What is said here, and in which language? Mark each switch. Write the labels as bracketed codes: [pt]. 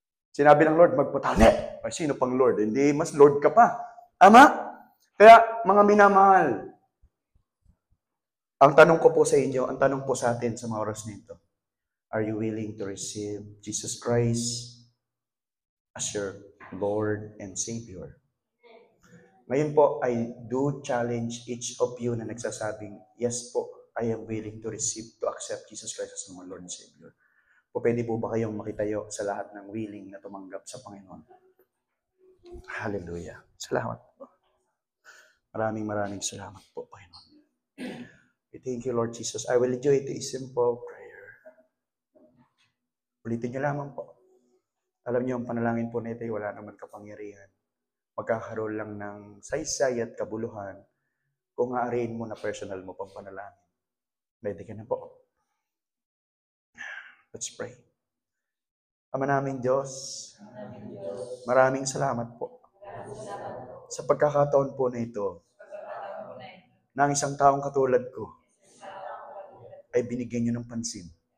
[tl] Sinabi ng Lord, magpatali. Ay, sino pang Lord? Hindi, mas Lord ka pa. Ama? Kaya, mga minamahal, ang tanong ko po sa inyo, ang tanong po sa atin sa mga oras nito, [en] are you willing to receive Jesus Christ as your Lord and Savior? [tl] Ngayon po, [en] I do challenge each of you [tl] na nagsasabing, [en] yes po, I am willing to receive, to accept Jesus Christ as my Lord and Savior. [tl] O pwede po ba kayong makitayo sa lahat ng willing na tumanggap sa Panginoon? Hallelujah. Salamat po. Maraming salamat po, Panginoon. [en] We thank you, Lord Jesus. I will lead you into a simple prayer. [tl] Ulitin niyo lamang po. Alam niyo, ang panalangin po nito ay wala naman kapangyarihan. Magkakaroon lang ng saysay at kabuluhan kung aarin mo na personal mo pang panalangin. Ready ka na po. [en] Let's pray. [tl] Ama naming Diyos, maraming salamat po sa pagkakataon po na ito na ang isang taong katulad ko ay binigyan niyo ng pansin.